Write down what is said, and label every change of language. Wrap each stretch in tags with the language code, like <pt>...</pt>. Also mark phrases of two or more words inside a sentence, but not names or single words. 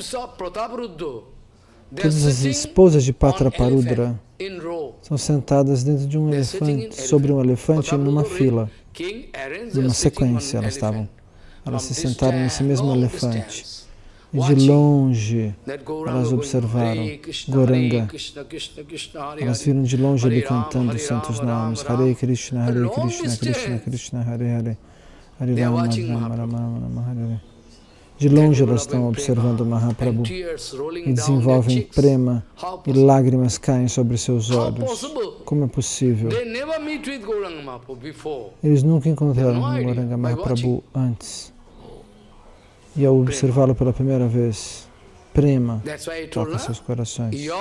<pt>Todas as esposas de Patraparudra são sentadas dentro de um elefante, sobre um elefante numa fila. Numa sequência elas estavam. Elas se sentaram nesse mesmo elefante. E de longe elas observaram Gauranga. Elas viram de longe ele cantando os santos nomes.</pt> <sa>हरे कृष्ण, कृष्ण कृष्ण, हरे हरे। हरे राम, राम राम, हरे हरे.</sa> <pt>De longe elas estão observando Mahaprabhu e desenvolvem prema e lágrimas caem sobre seus olhos. Como é possível? Eles nunca encontraram Gauranga Mahaprabhu antes. E ao observá-lo pela primeira vez, prema toca seus corações.</pt>